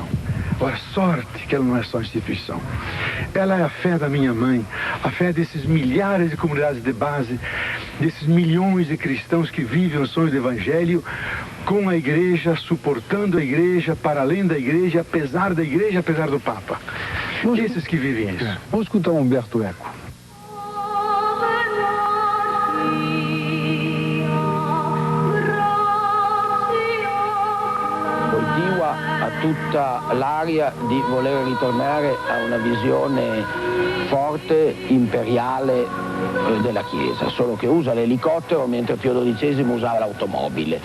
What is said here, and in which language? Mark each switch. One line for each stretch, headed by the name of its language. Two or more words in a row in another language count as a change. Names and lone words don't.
Portuguese: Ora, sorte que ela não é só instituição. Ela é a fé da minha mãe, a fé desses milhares de comunidades de base, desses milhões de cristãos que vivem o sonho do Evangelho, com a Igreja, suportando a Igreja, para além da Igreja, apesar da Igreja, apesar do Papa. Esses que vivem isso. Vamos escutar um Umberto Eco.
Italian: Ha tutta l'aria di voler ritornare a una visione forte, imperiale della Chiesa, solo che usa l'elicottero mentre Pio XII usava l'automobile.